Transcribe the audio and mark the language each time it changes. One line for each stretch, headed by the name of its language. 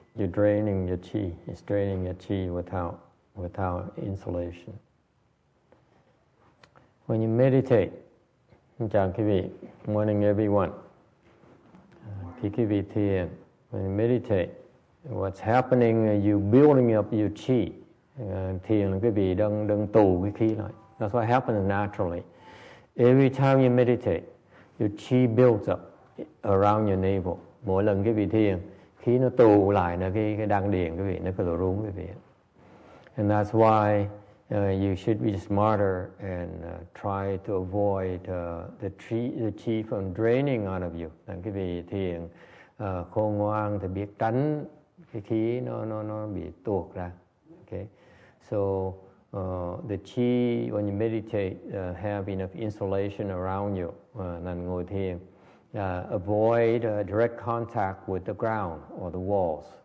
English: You're draining your chi. It's draining your chi without insulation. When you meditate,
Vietnamese: chào quý vị,
English: morning everyone.
Vietnamese: Khi quý vị thiền,
English: when you meditate, what's happening is you building up your chi.
Vietnamese: Thiền là quý vị đang tù cái khí lại.
English: That's what happens naturally. Every time you meditate, your chi builds up around your navel.
Vietnamese: Mỗi lần quý vị thiền, khí nó tụ lại là cái đan điền quý vị, nó có độ rung quý vị.
English: And that's why you should be smarter and try to avoid the chi from draining out of you.
Vietnamese: Quý vị thiền khôn ngoan thì biết tránh cái khí nó bị tuột ra.
English: Okay, so the chi when you meditate have enough insulation around you.
Vietnamese: Nên ngồi thiền,
English: avoid direct contact with the ground or the walls.